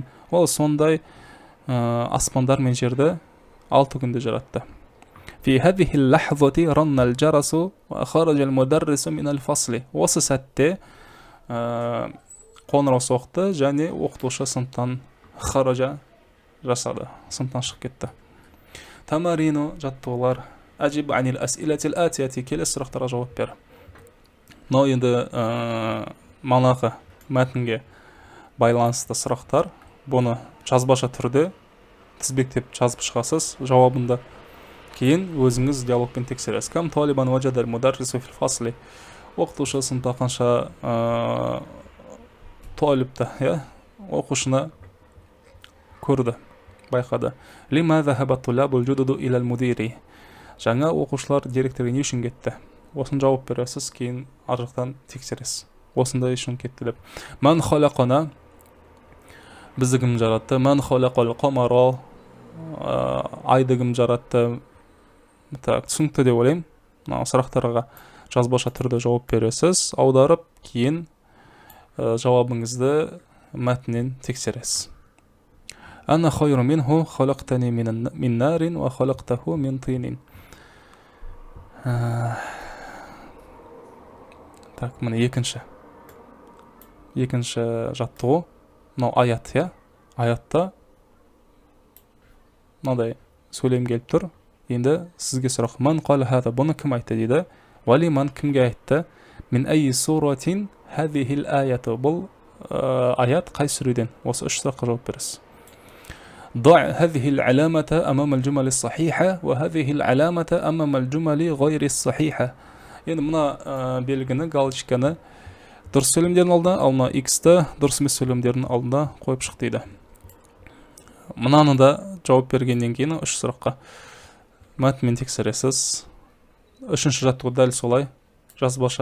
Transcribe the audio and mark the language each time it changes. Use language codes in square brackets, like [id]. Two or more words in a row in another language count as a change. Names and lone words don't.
[kk] Ол сондай аспандар мен жерді 6 күнде жаратты. [ar] في هذه اللحظة رن الجرس وخرج المدرس من الفصل. [kk] Осы сәтте қоңырау соқты және оқытушы сыныптан хаража жасады, сыныптан шығып кетті. Тамарину, жаттығулар. [ar] أجب عن الأسئلة الآتية. [kk] Келесі сұрақтарға жауап бер. Но енді манағы мәтінге байланысты сұрақтар. Бұны жазбаша түрде тізбектеп жазып шығасыз жауабында. Кейін өзіңіз диалогпен тексересіз. [ar] كم طالبا وجد المدرس في الفصل. [kk] Оқытушы сыныпта қанша талибті, оқушыны көрді, байқады. [ar] لماذا ذهب الطلاب الجدد إلى المدير. [kk] Жаңа оқушылар директорға не үшін кетті? Осын жауап бересіз, кейін ар жақтан тексересіз. Осындай үшін кетті деп. [ar] من خلقنا, [kk] бізді кім жаратты? [ar] من خلق القمر, [kk] айды кім жаратты? Түсінікті деп ойлаймын. Сұрақтарға жазбаша түрде жауап бересіз, аударып, кейін жауабыңызды мәтінен тексересіз. [ar] أنا خير منه خلقتني من نار وخلقته من طين. [kk] Так, міне екінші жаттығу. Мынау аят, аятта мынадай сөйлем келіп тұр. Енді сізге сұрақ: [ar] من قال هذا, [kk] бұны кім айтты дейді. [ar] ولمن, [kk] кімге айтты? [ar] من أي سورة هذه الآية. [kk] Бұл аят қай сүреден? Осы 3 сұраққа жауап бересіз. [ar] ضع هذه العلامة أمام الجمل الصحيحة وهذه العلامة أمام الجمل غير الصحيحة. [kk] Енді мына белгіні, галочканы дұрыс сөйлемдердің алдына, ал мына X-ті дұрыс емес сөйлемдердің алдына қойып шық дейді. Мынаны да жауап бергеннен кейін 3 сұраққа мәтінмен тексересіз. 3-ші жаттығу дәл солай.